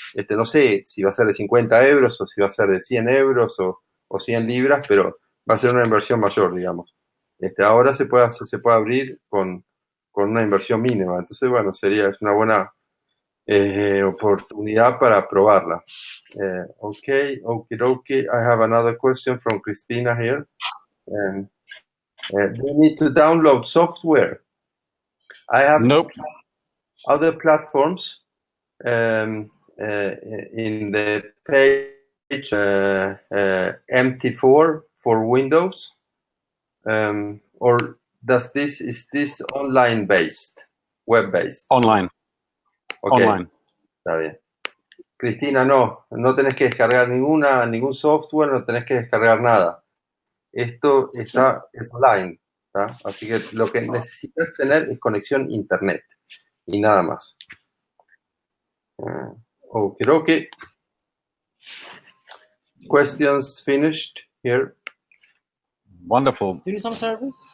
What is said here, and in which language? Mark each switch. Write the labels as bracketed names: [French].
[Spanish] No sé si va a ser de €50 o si va a ser de €100 o 100 libras, pero va a ser una inversión mayor, digamos. Ahora se puede abrir con con una inversión mínima. Entonces, bueno, es una buena oportunidad para probarla. [English] Okay, okie dokie. I have another question from Cristina here. Do you need to download software? I have Nope. other platforms in the page MT4 for Windows, or is this online based, web based? Online. Okay, Online. [Spanish] está bien. Cristina, no tenés que descargar ningún software, no tenés que descargar nada. Esto es online, ¿tá? Así que lo que necesitas tener es conexión internet y nada más. [English] Okay. Questions finished here. Wonderful. Do you need some service?